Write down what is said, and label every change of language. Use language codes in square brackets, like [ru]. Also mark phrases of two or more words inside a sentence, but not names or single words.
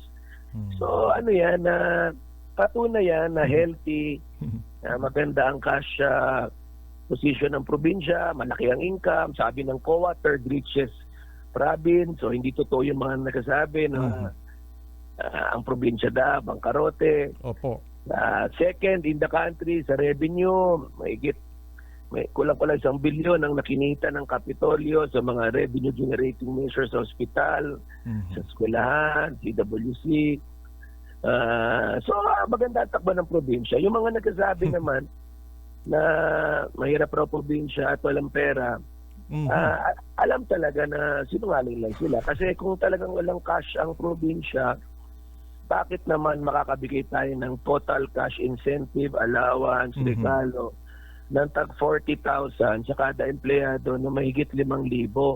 [tl] So ano yan, patunay yan na healthy, maganda ang [en] cash position [tl] ng probinsya, malaki ang income, sabi ng COA, [en] third richest province. [tl] So hindi totoo yung mga nagsasabi na ang probinsya bangkarote. Opo. [en] Second in the country [tl] sa revenue, may kulang-kulang 1 bilyon ang nakinita ng Kapitolyo sa mga [en] revenue generating measures [tl] sa ospital, sa eskwelahan, CWC. So maganda ang takbo ng probinsya. Yung mga nagsasabi naman na mahirap raw probinsya at walang pera, alam talaga na sinungaling lang sila. Kasi kung talagang walang cash ang probinsya, bakit naman makakabigay tayo ng [en] total cash incentive, [tl] allowance, regalo, ng tag 40,000 sa kada empleyado na mahigit 5,000.